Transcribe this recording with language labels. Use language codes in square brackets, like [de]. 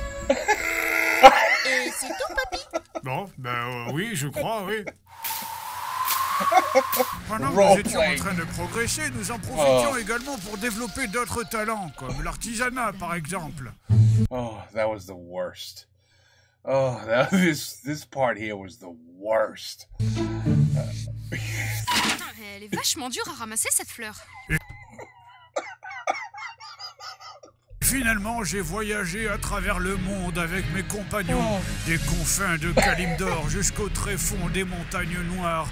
[fr] Et c'est tout, papy? Bon, oui, je crois, oui. Pendant que nous [en] Roleplay. [fr] étions en train de progresser, nous en profitions également pour développer d'autres talents, comme l'artisanat par exemple. [en] Oh, that was the worst. Oh, this part here was the worst. [fr] Putain, elle est vachement dure à ramasser cette fleur. Finalement, j'ai voyagé à travers le monde avec mes compagnons, des confins de Kalimdor jusqu'au tréfonds des montagnes noires,